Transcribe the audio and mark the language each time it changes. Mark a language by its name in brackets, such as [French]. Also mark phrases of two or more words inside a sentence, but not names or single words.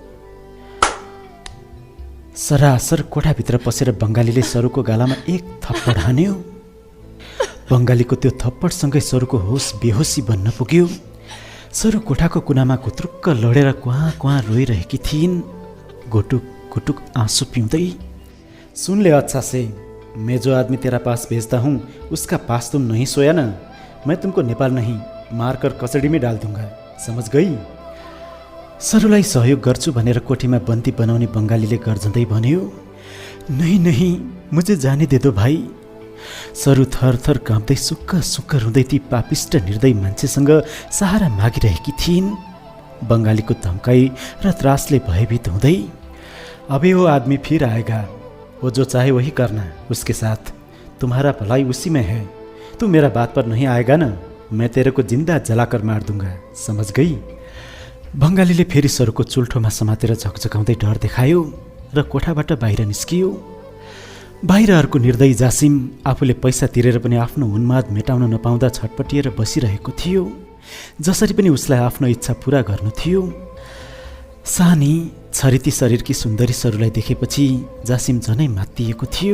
[Nepali] सरासर कोठाभित्र पसेर बङ्गालीले सरुको गालामा एक थप्पड हान्यो। बङ्गालीको त्यो थप्पडसँगै सरुको होस बेहोसी बन्न पुग्यो। सरू कोठाको कुनामा घुत्रुक्क लडेर क्वाँ क्वाँ रोइरहेकी थिइन्, घुटुक घुटुक आँसु पिउँदै। [Hindi] सुन ले अच्छा से, मैं जो आदमी तेरा पास भेजता हूँ उसका पास तुम नहीं सोया ना, मैं तुमको नेपाल नहीं मारकर कचड़ी में डाल दूंगा, समझ गई? [Nepali] सरूलाई सहयोग गर्छु भनेर कोठीमा बन्दी बनाउने बङ्गालीले गर्जँदै भन्यो। [Hindi] नहीं नहीं मुझे जाने दे दो भाइ। [Nepali] सरू थरथर काँप्दै सुक्क सुक्क रुँदै ती पापिष्ट निर्दयी मान्छेसँग सहारा मागिरहेकी थिइन्। बङ्गालीको धम्काई र त्रासले भयभीत हुँदै, [Hindi] अबे वो आदमी फिर आएगा, वो जो चाहे वही करना उसके साथ, तुम्हारा भलाई उसी में है, तू मेरा बात पर नहीं आएगा ना, मैं तेरे को जिंदा जलाकर मार दूंगा, समझ गई? [Nepali] बङ्गालीले फेरि सरूको चुल्ठोमा समातेर झकझकाउँदै डर देखायो र कोठाबाट बाहिर निस्कियो। बाहिर अर्को निर्दयी जासिम आफूले पैसा तिरेर पनि आफ्नो उन्माद मेटाउन नपाउँदा छटपटिएर बसिरहेको थियो। जसरी पनि उसलाई आफ्नो इच्छा पूरा गर्नु थियो। सानी छरिती शरीरकी सुन्दरी सरूलाई देखेपछि जासिम झनै मात्तिएको थियो।